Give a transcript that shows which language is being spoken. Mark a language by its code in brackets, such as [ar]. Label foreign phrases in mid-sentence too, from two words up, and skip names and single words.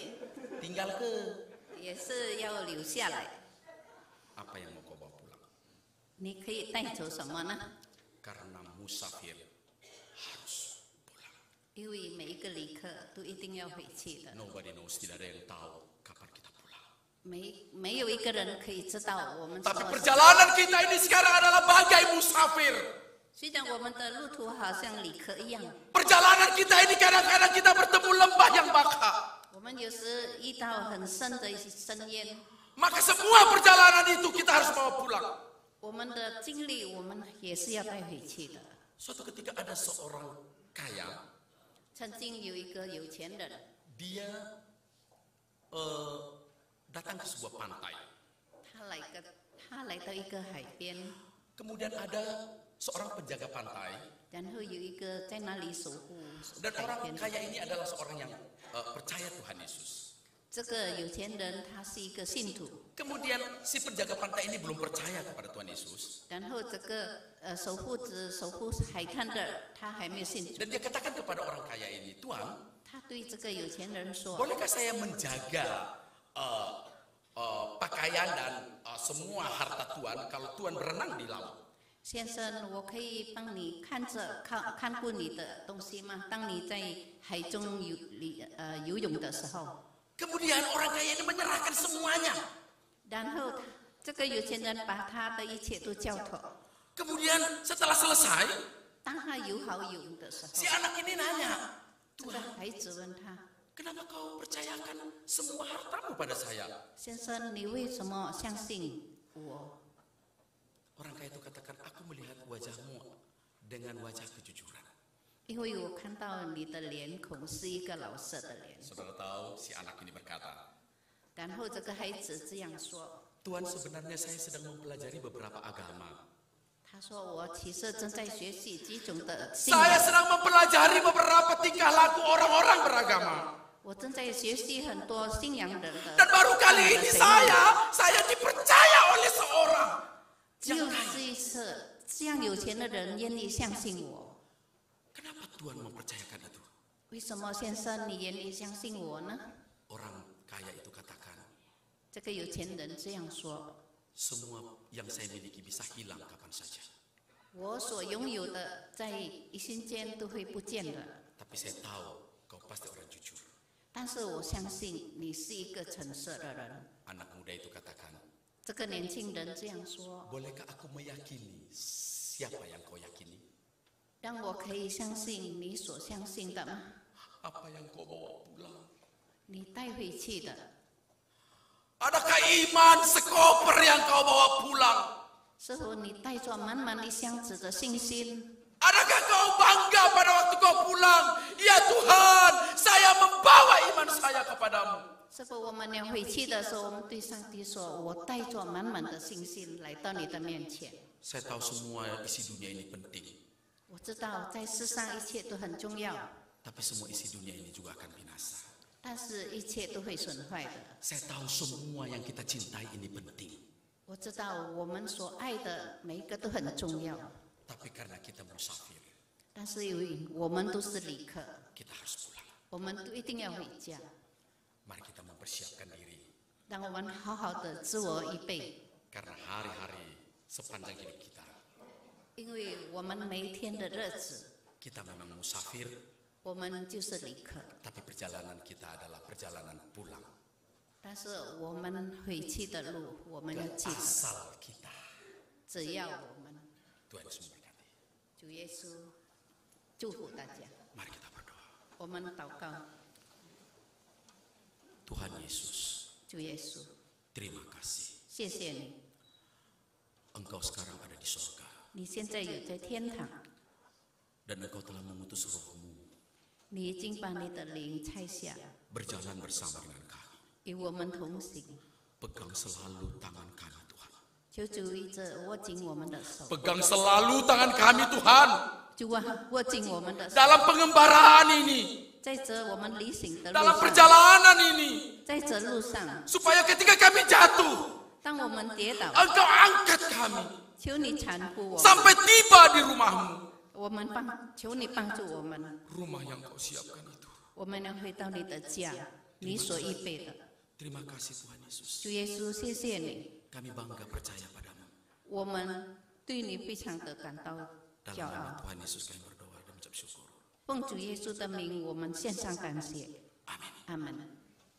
[id] Tinggal ke [zh] 也是要留下来。 [id] apa yang mau kau bawa pulang? [zh] 你可以带走什么呢？ [id] Karena musafir harus pulang. [zh] 因为每一个旅客都一定要回去的， [en] Nobody knows, [id] tidak ada yang tahu kapan kita pulang. [zh] 没有一个人可以知道我们什 [id] Tapi [zh] 么时候。 [id] perjalanan kita ini sekarang adalah bagai musafir. [zh] 虽然我们的路途好像旅客一样， [id] Perjalanan kita ini kadang-kadang kita bertemu lembah yang baka. [zh] 我们有时遇到很深的深渊， [id] Maka semua perjalanan itu kita harus bawa pulang. [zh] 我们的经历我们也是要带回去的。 [id] Suatu ketika ada seorang kaya, [zh] 曾经有一个有钱人， [id] dia datang ke sebuah pantai. [zh] 他来到一个海边， [id] Kemudian ada seorang penjaga pantai. [zh] 然后有一个在那里守护 [id] Dan [zh] 海 [id] orang [zh] 边的。 [id] kaya ini adalah seorang yang percaya Tuhan Yesus. [zh] 这个有钱人他是一个信徒， [id] Kemudian si penjaga pantai ini belum percaya kepada Tuhan Yesus. [zh] 然后这个守护海滩的他还没有信主， [id] Dan dia katakan kepada orang kaya ini, Tuhan, [zh] 他对这个有钱人说 [id] bolehkah saya menjaga pakaian dan semua harta Tuhan kalau Tuhan berenang di laut?：“ [zh] 先生，我可以帮你看顾你的东西吗？当你在海中游泳的时候。” [id] Kemudian orang kaya ini menyerahkan semuanya. [zh] 然后这个有钱人把他的一切都交托。 [id] Kemudian setelah selesai, [zh] 当他有好用的时候， [id] Si anak ini nanya, [zh] 这个孩子问他 [id] kenapa kau percayakan semua hartamu pada saya? [zh] 先生，你为什么相信我？ [id] Orang kaya itu katakan, aku melihat wajahmu dengan wajah kejujuran. [zh] 因为我看到你的脸孔是一个老实的脸。 [id] Saudara tahu, si anak ini berkata, [zh] 然后这个孩子这样说， [id] Tuhan, sebenarnya saya sedang mempelajari beberapa agama. [zh] 他说我其实正在学习几种的信 [id] Saya [zh] 仰， [id] sedang mempelajari beberapa tingkah laku orang-orang beragama. [zh] 我正在学习很多信仰人的。 [id] Dan baru kali ini saya dipercaya oleh seorang [zh] 只有这一次，这样有钱的人愿意相信我。 [id] Kenapa Tuhan mempercayakan itu? [zh] 为什么先生你愿意相信我呢？ [id] Orang kaya itu katakan, [zh] 这个有钱人这样说： [id] semua yang saya miliki bisa hilang kapan saja. [zh] 我所拥有的在一瞬间都会不见的， [id] Tapi saya tahu kau pasti orang jujur. [zh] 但是我相信你是一个诚实的人。 [id] Anak muda itu katakan, [zh] 这个年轻人这样说， [id] bolehkah aku meyakini siapa yang kau yakini? [zh] 让我可以相信你所相信的吗？ [id] Apa yang kau bawa pulang? [zh] 你带回去的， [id] Adakah iman sekoper yang kau bawa pulang? [zh] 是否你带着满满一箱子的信心？ [id] Adakah kau bangga pada waktu kau pulang? Ya Tuhan, saya membawa iman saya kepadamu. [zh] 是否我们要回去的时候，我们对上帝说：“我带着满满的信心来到你的面前。 [id] Saya tahu semua isi dunia ini penting, ” [zh] 我知道在世上一切都很重要， [id] tapi semua isi dunia ini juga akan binasa. [zh] 但是一切都会损坏的。 [id] Saya tahu semua yang kita cintai ini penting, [zh] 我知道我们所爱的每一个都很重要， [id] tapi karena kita musafir, [zh] 但是由于我们都是旅客， [id] kita harus pulang. [zh] 我们都一定要回家。 [id] Mari kita mempersiapkan diri, [zh] 让我们好好的自我预备， [id] karena hari-hari sepanjang hidup kita, [zh] 因为我们每一天的日子， [id] kita memang musafir, [zh] 我们就是旅客， [id] tapi perjalanan kita adalah perjalanan pulang [zh] 但是我们回去的路，我们要 [id] ke [zh] 记得， [id] asal kita. [zh] 只要我们 [id] Tuhan Yesus memberkati. [zh] 主耶稣祝福大家。 [id] Mari kita berdoa. [zh] 我们祷告， [id] Tuhan Yesus, [zh] 主耶稣， [id] terima kasih. [zh] 谢谢你， [id] Engkau sekarang ada di sorga, [zh] 你现在有在天堂， [id] dan Engkau telah mengutus Roh-Mu [zh] 你已经把你的灵拆下， [id] berjalan bersama dengan kami. [zh] 与我们同行。 [id] Pegang selalu tangan kami, Tuhan. [zh] 求主一直握紧我们的手， [id] Pegang selalu tangan kami, Tuhan. [zh] 主啊，握紧我们的手， [id] Dalam pengembaraan ini, [zh] 在这我们旅行的路 [id] dalam [zh] 上， [id] perjalanan ini, [zh] 在这路上， [id] supaya ketika kami jatuh, [zh] 当我们跌倒， [id] Engkau angkat kami [zh] 求你搀扶我们， [id] sampai tiba di rumah-Mu. [zh] 我们求你帮助我们， [id] Rumah yang Kau siapkan itu. [zh] 我们要回到你的家，你所预备的。 [id] Terima kasih Tuhan Yesus. [zh] 主耶稣，谢谢你， [id] Kami bangga percaya padamu. [zh] 我们对你非常的感到 [id] Dalam [zh] 骄 [id] nama [zh] 傲。 [id] Tuhan Yesus kami berdoa dan mengucap syukur. [zh] 奉主耶稣的名，我们献上感谢。 [id] Amin. [zh] 阿门。